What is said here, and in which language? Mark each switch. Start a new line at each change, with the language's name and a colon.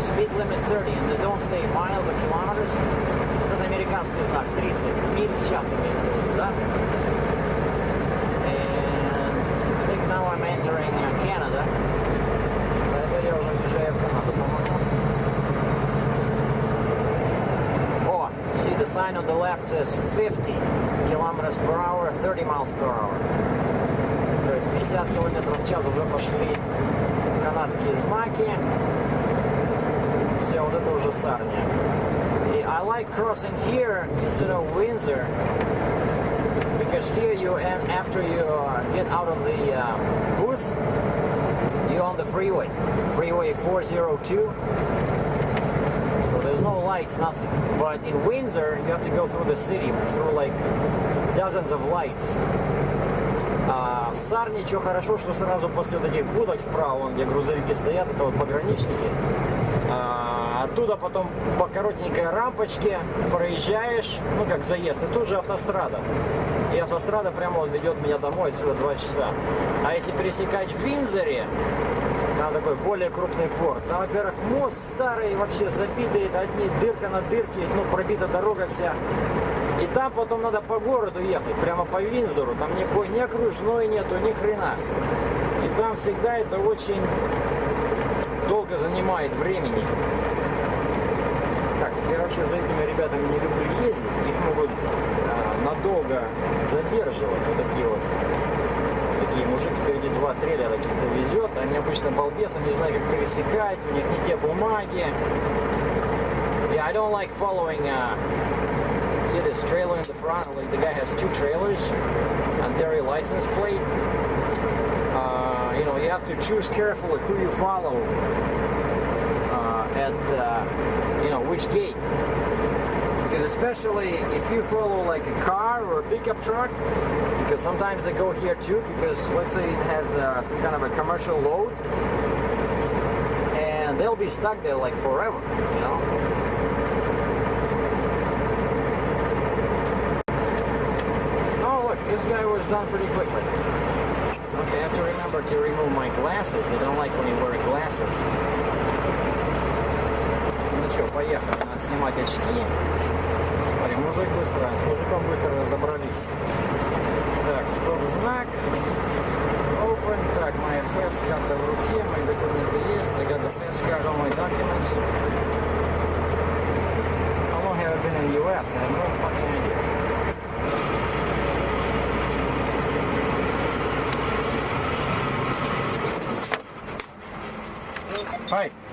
English: Speed limit 30, and they don't say miles or kilometers.
Russian: Это американский знак 30 миль в час имеется в виду, да?
English: And I think now I'm entering Canada.
Russian: Это я уже въезжаю в Канаду, по-моему.
English: Oh, see the sign on the left says 50 kilometers per hour, 30 miles per hour.
Russian: То есть 50 километров в час уже пошли канадские знаки. Все, вот это уже Сарния. И
English: I like crossing here instead of Windsor, because here you, and after you get out of the booth, you're on the freeway, freeway 402. So there's no lights, nothing. But in Windsor, you have to go through the city, through like dozens of lights.
Russian: В Сарне что хорошо, что сразу после вот этих будок справа, где грузовики стоят, это вот пограничники. Оттуда потом по коротенькой рампочке проезжаешь, ну как заезд, и тут же автострада. И автострада прямо вот ведет меня домой, отсюда 2 часа. А если пересекать в Виндзоре, там такой более крупный порт, там, во-первых, мост старый, вообще забитый, одни дырка на дырке, ну пробита дорога вся. И там потом надо по городу ехать, прямо по Виндзору, там ни окружной нету, ни хрена. И там всегда это очень долго занимает времени. Так, я вообще за этими ребятами не люблю ездить, их могут надолго задерживать, вот такие мужик впереди 2 трейлера какие-то везет, они обычно балбесы, не знают как пересекать, у них не те бумаги.
English: Yeah, I don't like following see this trailer in the front, like the guy has 2 trailers, Ontario license plate. You know, you have to choose carefully who you follow at, you know, which gate. Because especially if you follow like a car or a pickup truck, because sometimes they go here too, because let's say it has some kind of a commercial load, and they'll be stuck there like forever, you know. This guy was done pretty quickly. Okay, I have to remember to remove my glasses. They don't like when you wear glasses.
Russian: Ну что, поехали. Надо снимать очки. Смотри, мужик быстро, с мужиком быстро разобрались. Так, стоп-знак. Open. Так, моя фест, карта в руке, мои документы есть.
English: I got the fast card on my documents. How long have I been in the US? I have no fucking idea. Hi.